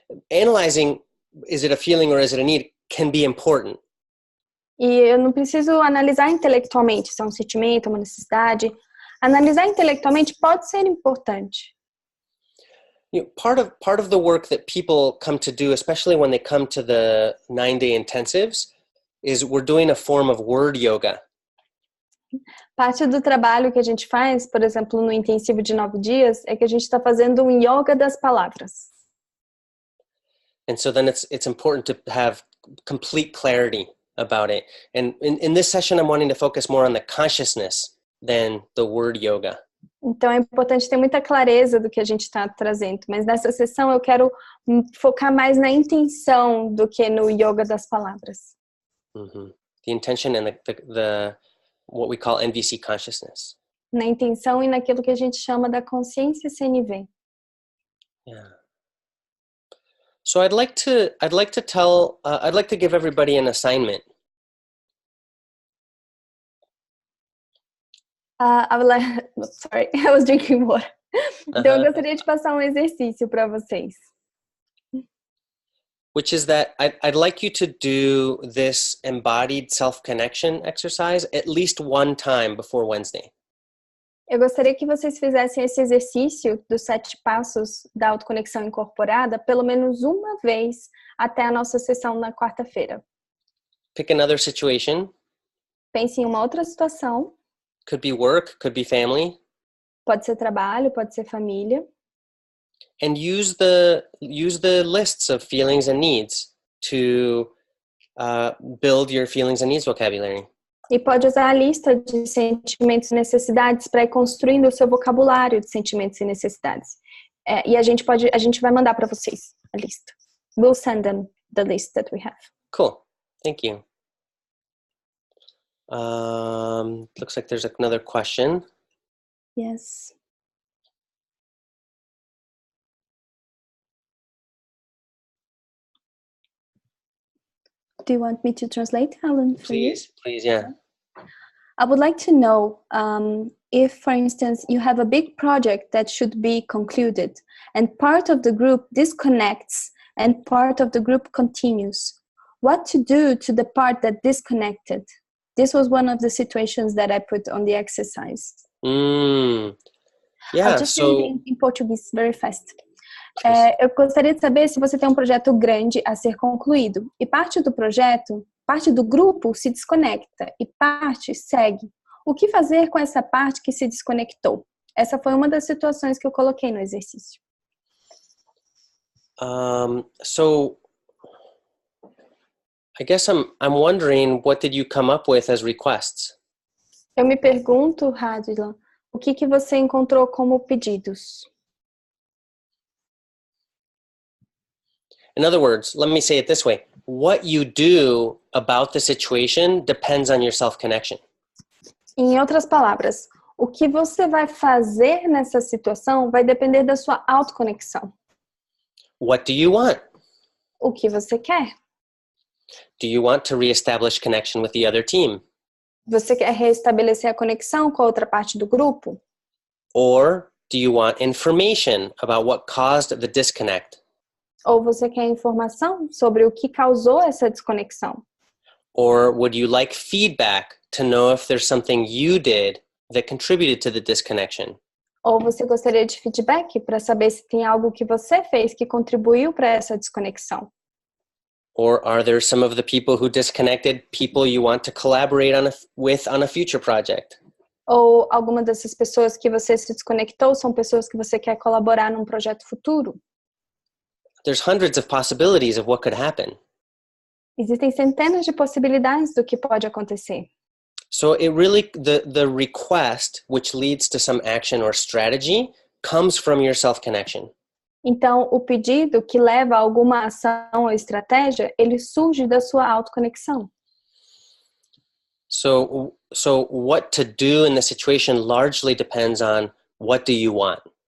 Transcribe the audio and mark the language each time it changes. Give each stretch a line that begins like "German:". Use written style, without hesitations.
English: Analyzing, is it a feeling or is it a need, can be important.
Portuguese: E eu não preciso analisar intelectualmente se é um sentimento, uma necessidade. Analisar intelectualmente pode ser importante.
English: Part of the work that people come to do, especially when they come to the 9-day intensives, is we're doing a form of word yoga.
Portuguese: Parte do trabalho que a gente faz, por exemplo, no intensivo de 9 dias, é que a gente está fazendo um yoga das palavras.
English: And so then it's important to have complete clarity about it. And in this session, I'm wanting to focus more on the consciousness than the word yoga.
Portuguese: Então é importante ter muita clareza do que a gente está trazendo. Mas nessa sessão eu quero focar mais na intenção do que no yoga das palavras. Mm-hmm.
English: The intention and the what we call NVC consciousness.
Portuguese: Na intenção e naquilo que a gente chama da consciência CNV.
English: Yeah. So I'd like to give everybody an assignment. Sorry, I was drinking water.
Portuguese: Então eu gostaria de passar um exercício para vocês.
English: Which is that I'd like you to do this embodied self-connection exercise at least one time before Wednesday.
Portuguese: Eu gostaria que vocês fizessem esse exercício dos 7 passos da autoconexão incorporada pelo menos uma vez até a nossa sessão na quarta-feira.
English: Pick another situation.
Portuguese: Pense em uma outra situação.
English: could be work, could be family.
Portuguese: Pode ser trabalho, pode ser família.
English: And use the lists of feelings and needs to build your feelings and needs vocabulary.
Portuguese: E pode usar a lista de sentimentos e necessidades para ir construindo o seu vocabulário de sentimentos e necessidades. E a gente vai mandar para vocês a lista.
English: We'll send them the list that we have. Cool. Thank you. Looks like there's another question. Yes. Do you want me to translate, Helen, for you? Please, yeah. I would like to know if, for instance, you have a big project that should be concluded and part of the group disconnects and part of the group continues. What to do to the part that disconnected? This was one of the situations that I put on the exercise. Yeah, I'll just read in Portuguese very fast.
Portuguese: Eu gostaria de saber se você tem um projeto grande a ser concluído e parte do grupo se desconecta e parte segue. O que fazer com essa parte que se desconectou? Essa foi uma das situações que eu coloquei no exercício.
English: So I guess I'm wondering, what did you come up with as requests?
Portuguese: Eu me pergunto, Radila, o que você encontrou como pedidos?
English: In other words, let me say it this way. What you do about the situation depends on your self-connection.
Portuguese: Em outras palavras, o que você vai fazer nessa situação vai depender da sua autoconexão.
English: What do you want?
Portuguese: O que você quer?
English: Do you want to reestablish connection with the other team?
Portuguese: Você quer restabelecer a conexão com a outra parte do grupo?
English: Or do you want information about what caused the disconnect?
Portuguese: Ou você quer informação sobre o que causou essa desconexão?
English: Or would you like feedback to know if there's something you did that contributed to the disconnection?
Portuguese: Ou você gostaria de feedback para saber se tem algo que você fez que contribuiu para essa desconexão?
English: Or are there some of the people who disconnected people you want to collaborate with on a future project?
Portuguese: Ou alguma dessas pessoas que você se desconectou são pessoas que você quer colaborar num projeto futuro?
English: There's hundreds of possibilities of what could happen.
Portuguese: Existem centenas de possibilidades do que pode acontecer.
English: So it really, the request, which leads to some action or strategy, comes from your self-connection.
Portuguese: Então, o pedido que leva a alguma ação ou estratégia, ele surge da sua autoconexão.
English: So what to do in the situation largely depends on what do you want.